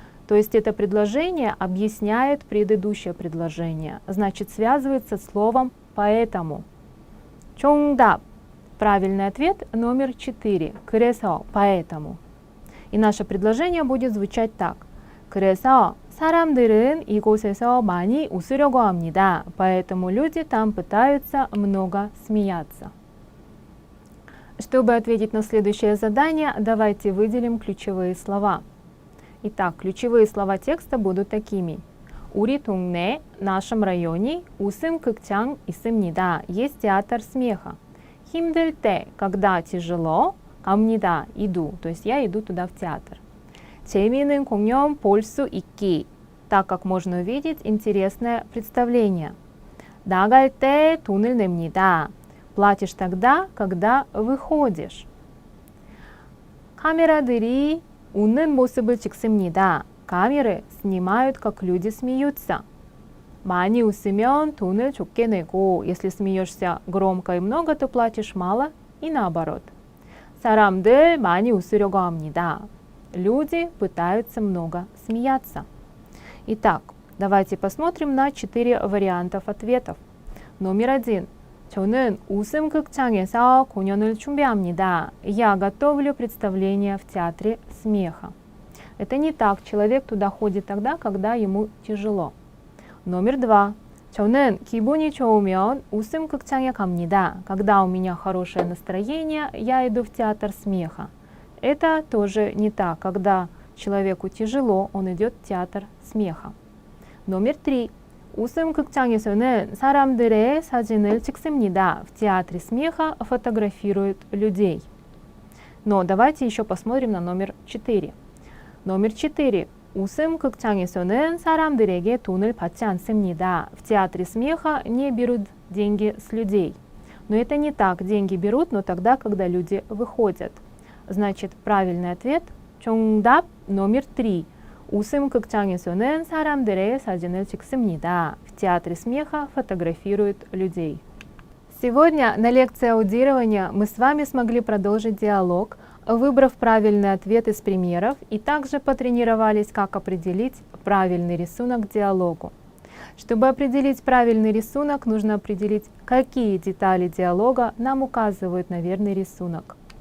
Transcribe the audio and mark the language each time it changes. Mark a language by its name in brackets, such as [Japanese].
[Russian] То есть это предложение объясняет предыдущее предложение, значит связывается с словом «поэтому». [Korean] 정답. [Russian] Правильный ответ номер 4. 그래서, поэтому. И наше предложение будет звучать так. [Korean] 그래서 사람들은 이곳에서 많이 웃으려고 합니다. [Russian] Поэтому люди там пытаются много смеяться. Чтобы ответить на следующее задание, давайте выделим ключевые слова. Итак, ключевые слова текста будут такими. [Korean] 우리 동네, [Russian] нашем районе, [Korean] 웃음 극장 있습니다. [Russian] Есть театр смеха. [Korean] 힘들 때, [Russian] когда тяжело, 갑니다, иду, то есть я иду туда в театр. [Korean] 재미있는 공연 볼 수 있기, [Russian] так как можно увидеть интересное представление. [Korean] 나갈 때 돈을 냅니다. [Russian] платишь тогда, когда выходишь. [Korean] 카메라들이 웃는 모습을 찍습니다. [Russian] камеры снимают, как люди смеются. [Korean] 많이 웃으면 돈을 적게 내고, [Russian] если смеешься громко и много, то платишь мало, и наоборот. [Korean] 사람들 많이 웃으려고 합니다. [Russian] Люди пытаются много смеяться. Итак, давайте посмотрим на 4 вариантов ответов. Номер 1. [Korean] 저는 웃음 극장에서 공연을 준비합니다. [Russian] Я готовлю представление в театре смеха. Это не так. Человек туда ходит тогда, когда ему тяжело. Номер 2. [Korean] 저는 기분이 좋으면 웃음 극장에 갑니다. [Russian] Когда у меня хорошее настроение, я иду в театр смеха. Это тоже не так. Когда человеку тяжело, он идет в театр смеха. Номер 3. [Korean] 웃음 극장에서는 사람들의 사진을 찍습니다. [Russian] В театре смеха фотографируют людей. Но давайте еще посмотрим на номер 4. номер 4. [Korean] 웃음 극장에서는 사람들에게 돈을 받지 않습니다. [Russian] В театре смеха не берут деньги с людей. Но это не так. Деньги берут, но тогда, когда люди выходят. Значит, правильный ответ 정답 номер 3. [Korean] 웃음 극장에서는 사람들의 사진을 찍습니다. [Russian] В театре смеха фотографируют людей. Сегодня на лекции аудирования мы с вами смогли продолжить диалог, выбрав правильный ответ из примеров, и также потренировались, как определить правильный рисунок к диалогу. Чтобы определить правильный рисунок, нужно определить, какие детали диалога нам указывают на верный рисунок.